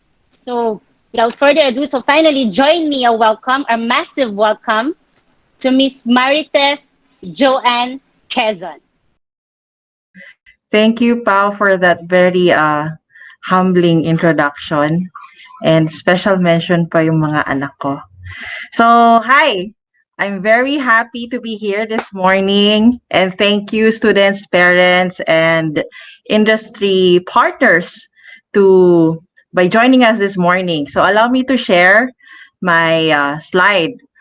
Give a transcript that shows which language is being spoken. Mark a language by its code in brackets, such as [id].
[en] So without further ado, so finally join me a massive welcome to Miss Marites Joan Quezon. Thank you, Pao, for that very humbling introduction. And special mention [tl] pa yung mga anak ko. [en] So, hi! I'm very happy to be here this morning. And thank you, students, parents, and industry partners by joining us this morning. So allow me to share my slide.